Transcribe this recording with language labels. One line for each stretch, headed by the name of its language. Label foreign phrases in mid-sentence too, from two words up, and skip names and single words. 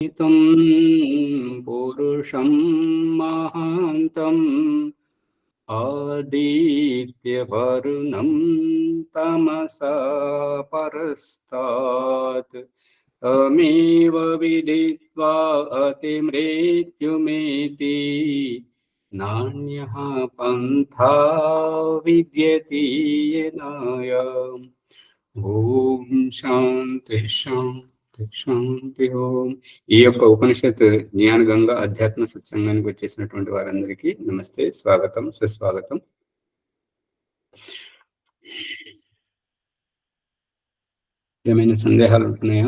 Sanskrit: तं पुरुषं महान्तम् आदित्यवरुणं तमसा परस्तात् तमेव विदित्वा अतिमृत्युमेति नान्यः पन्था विद्यते येनाय। ఓం శాంతి శాంతి శాంతి ఓం.
Telugu: ఈ యొక్క ఉపనిషత్ జ్ఞానగంగా అధ్యాత్మ సత్సంగానికి వచ్చేసినటువంటి వారందరికీ నమస్తే, స్వాగతం, సుస్వాగతం. ఏమైనా సందేహాలు ఉంటున్నాయా?